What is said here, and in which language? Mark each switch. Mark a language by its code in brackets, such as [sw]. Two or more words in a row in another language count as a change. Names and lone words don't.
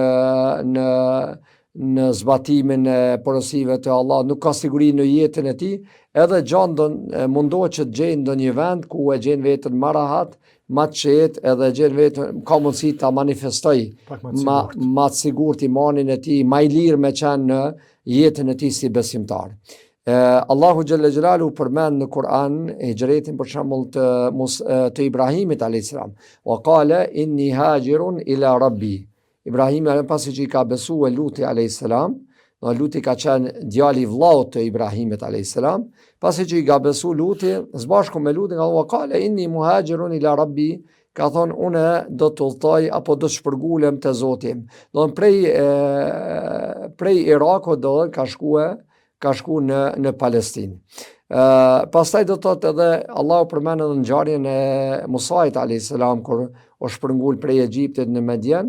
[sq] në zbatimin e porosive të Allah, nuk ka siguri në jetën e tij, edhe gjanë mundohet që të gjejnë ndonjë vend ku e gjen veten më rahat, më të qetë, edhe gjen veten ka mundësi ta manifestoj më të sigurt imanin e tij, më i lirë me qenë në jetën e tij si besimtar. [ar] الله جل جلاله [sq] përmend në Kur'an hijretin për shembull të Ibrahimit [ar] عليه السلام. وقال إني هاجر إلى ربي. [sq] Ibrahimi pasi që i ka besuar Luti [ar] عليه السلام, [sq] Luti ka qenë djali i vllaut të Ibrahimit [ar] عليه السلام, [sq] pasi që i ka besuar Luti, së bashku me Lutin ka thënë [ar] قال إني مهاجر إلى ربي, [sq] ka thonë unë do të udhtoj apo do të shpërngulem te Zoti im. Do prej Irakut do ka shkuar në Palestinë. Pastaj do thotë edhe Allahu përmend edhe ngjarjen e Musait [ar] عليه السلام [sq] kur u shpërngul prej Egjiptit në Median.